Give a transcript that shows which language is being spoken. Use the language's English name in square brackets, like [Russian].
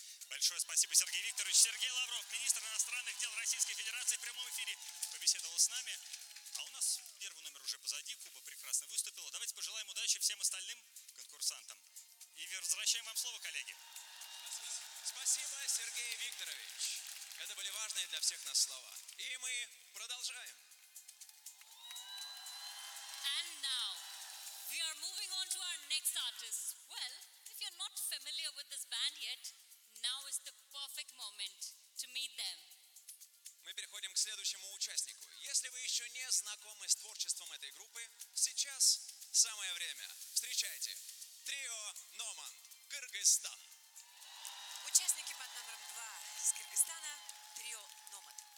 [Russian] Большое спасибо, Сергей Викторович. Сергей Лавров, министр иностранных дел Российской Федерации, в прямом эфире побеседовал с нами. А у нас первый номер уже позади, Куба прекрасно выступила. Давайте пожелаем удачи всем остальным конкурсантам. И возвращаем вам слово, коллеги. Спасибо, Сергей Викторович. Это были важные для всех нас слова. И мы продолжаем. [English] And now we are moving on to our next artist. Well, if you're not familiar with this band yet, now is the perfect moment to meet them. [Russian] Мы переходим к следующему участнику. Если вы еще не знакомы с творчеством этой группы, сейчас самое время. Встречайте. Трио Номан, Кыргызстан. Участники под номером 2 из Кыргызстана, трио Номан.